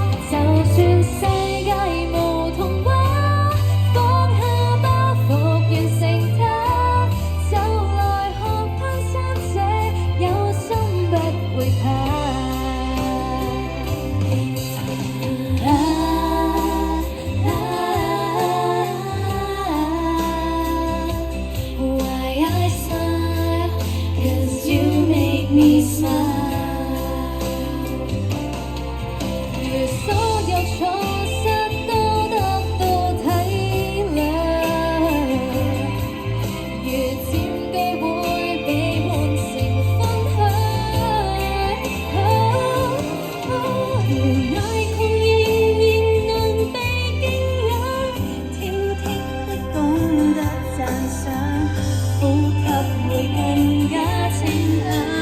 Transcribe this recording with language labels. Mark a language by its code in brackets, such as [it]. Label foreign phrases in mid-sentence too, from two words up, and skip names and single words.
[yue] 就算世界無童話，放下包袱完成它，就來學攀山者，有心不會怕。 [en] Why I smile, 'cause you make me smile。 [yue] 如所有錯失都得到體諒，如佔據會被換成分享。如捱窮仍然能被敬仰，挑剔不懂得讚賞，呼吸會更加清香。